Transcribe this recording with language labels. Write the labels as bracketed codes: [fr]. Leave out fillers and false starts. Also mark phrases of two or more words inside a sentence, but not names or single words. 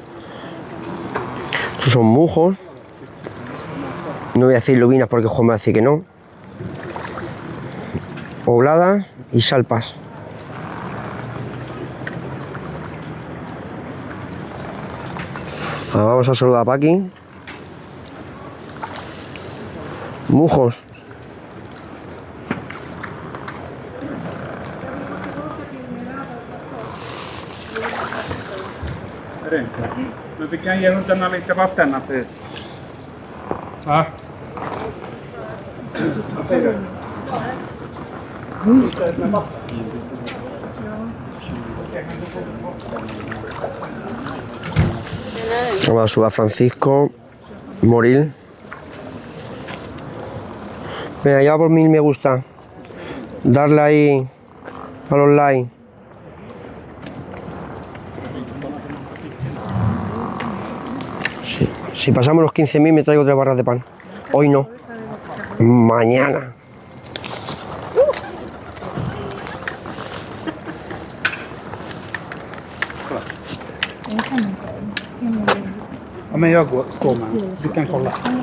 [es] Estos son mujos. No voy a decir lubinas porque Juan me va a decir que no. Obladas y salpas. Ahora vamos a saludar a Paqui. Mujos. [sv] Men vi kan ge hundarna lite vatten först. Ja. Vad säger du? [es] Vamos a subir a Francisco Moril. Venga, ya por 1000 me gusta. Darle ahí a los likes. Sí. Si pasamos los 15.000 me traigo 3 barras de pan. Hoy no. Mañana. [sv] Ja, men jag står med. Du kan kolla.